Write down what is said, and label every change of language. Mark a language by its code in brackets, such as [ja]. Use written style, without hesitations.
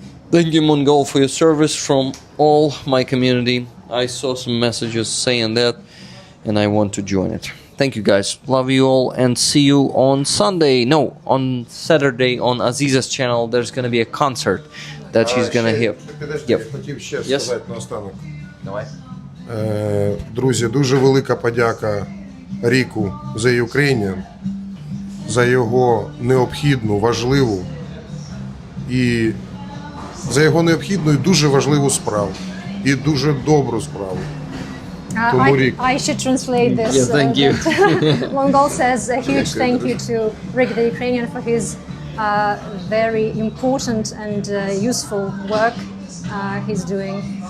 [en] Thank you, Mongol, for your service from all my community. I saw some messages saying that, and I want to join it. Thank you, guys. Love you all, and see you on Sunday. No, on Saturday on Aziza's channel. There's going to be a concert that she's going to hear. [uk] Я хотів ще сказати наостанок. Давай. Друзі, дуже велика подяка Ріку за Ukrainian, за його необхідну, важливу і за його необхідну і дуже важливу справу. І дуже добру справу. Тому Рік. [en] I should translate this. Yeah, thank you. Mongol says a huge thank you to Rick the Ukrainian for his very important and useful work he's doing.